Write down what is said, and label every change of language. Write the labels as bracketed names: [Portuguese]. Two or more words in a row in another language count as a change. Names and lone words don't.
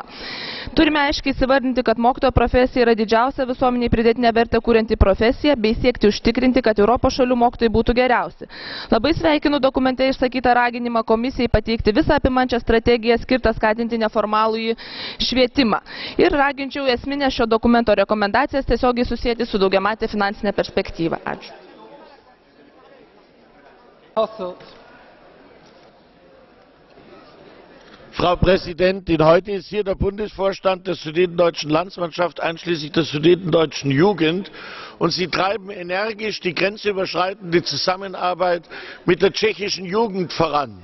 [Lithuanian] Turime aiškiai įsivardinti, kad mokytojo profesija yra didžiausia visuomeniai pridėtinę vertę kurianti profesija, bei siekti užtikrinti, kad Europos šalių mokytojai būtų geriausi. Labai sveikinu dokumente išsakytą raginimą komisijai pateikti visą apimančią strategiją skirtą skatinti neformalųjį švietimą. Ir raginčiau esminę šio dokumento rekomendacijas tiesiogiai susijęti su daugiamatė finansinė perspektyva. Ačiū. [German] Frau Präsidentin, heute ist hier der Bundesvorstand der Sudetendeutschen Landsmannschaft einschließlich der Sudetendeutschen Jugend und sie treiben energisch die grenzüberschreitende Zusammenarbeit mit der tschechischen Jugend voran.